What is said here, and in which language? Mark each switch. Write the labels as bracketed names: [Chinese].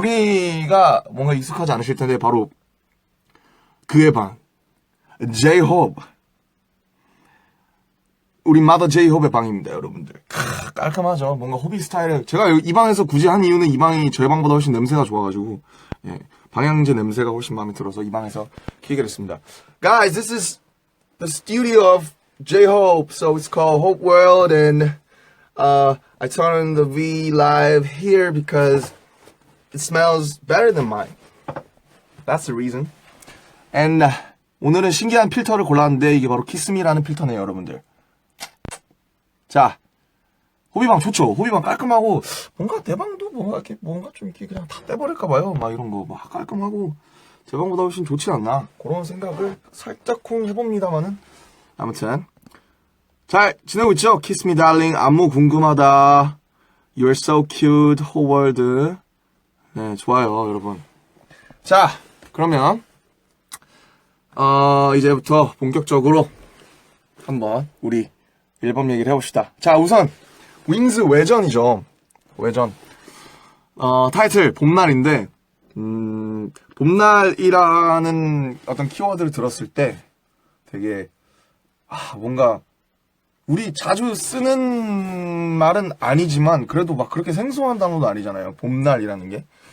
[Korean] 여기가 뭔가 익숙하지 않으실 텐데 바로 그의 방 J-Hope 우리 마더 J-Hope의 방입니다, 여러분들. 깔끔하죠. 뭔가 호비 스타일을 제가 이 방에서 굳이 한 이유는 이 방이 저희 방보다 훨씬 냄새가 좋아가지고 예, 방향제 냄새가 훨씬 마음에 들어서 이 방에서 키게 됐습니다. [English] Guys, this is the studio of J-Hope, so it's called Hope World, and I turned the V live here because it smells better than mine. That's the reason. [Korean] And 오늘은 신기한 필터를 골랐는데 이게 바로 키스미라는 필터네요, 여러분들. 자, 호비방 좋죠? 호비방 깔끔하고 뭔가 내 방도 뭔가 이렇게 뭔가 좀 이렇게 그냥 다 떼버릴까봐요. 막 이런 거 막 깔끔하고 제 방보다 훨씬 좋지 않나 그런 생각을 살짝쿵 해봅니다만은 아무튼 잘 지내고 있죠? [English] Kiss me darling, [Korean] 안무 궁금하다, [English] You're so cute, whole world. [Korean] 네, 좋아요, 여러분. 자, 그러면 이제부터 본격적으로 한번 우리 앨범 얘기를 해봅시다. 자, 우선 윙즈 외전이죠. 외전. 타이틀 봄날인데 봄날이라는 어떤 키워드를 들었을 때 되게 뭔가 우리 자주 쓰는 말은 아니지만 그래도 막 그렇게 생소한 단어도 아니잖아요. 봄날이라는 게.